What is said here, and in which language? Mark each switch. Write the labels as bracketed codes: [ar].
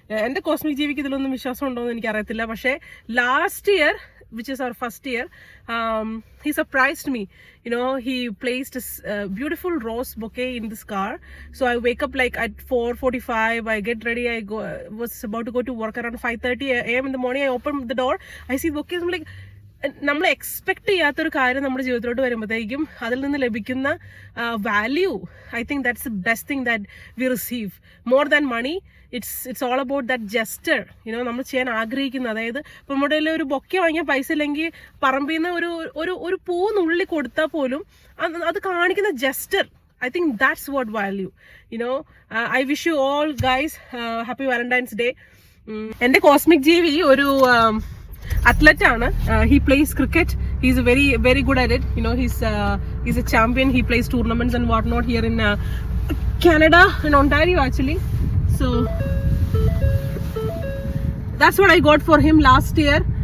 [ml] എൻ്റെ കോസ്മിക് ജീവിക്ക് ഇതിലൊന്നും വിശ്വാസം ഉണ്ടോ എന്ന് എനിക്കറിയത്തില്ല. [en] പക്ഷേ last year, which is our first year, he surprised me. You know, he placed a beautiful rose bouquet in this car. So I wake up like at 4:45, I get ready, was about to go to work around 5:30 a.m. in the morning. I open the door, I see bouquets. I'm like, [ml] നമ്മൾ expect ചെയ്യാത്തൊരു കാര്യം നമ്മുടെ ജീവിതത്തിലോട്ട് വരുമ്പോഴത്തേക്കും അതിൽ നിന്ന് ലഭിക്കുന്ന value, [en] I think that's the best thing that we receive more than money. It's all about that gesture, you know, [ml] നമ്മൾ ചെയ്യാൻ ആഗ്രഹിക്കുന്നത്. അതായത് ഇപ്പം നമ്മുടെ ഒരു ബൊക്കെ വാങ്ങിയാൽ പൈസ ഇല്ലെങ്കിൽ പറമ്പിൽ നിന്ന് ഒരു പൂ നുള്ളി കൊടുത്താൽ പോലും അത് കാണിക്കുന്ന jester, [en] I think that's what value, you know. I wish you all guys happy Valentine's Day. [ml] എൻ്റെ കോസ്മിക് ജീവി ഒരു athlete ആണ്. [en] He plays cricket. He's very good at it. You know, he's a champion. He plays tournaments and whatnot here in Canada, in Ontario actually. So that's what I got for him last year.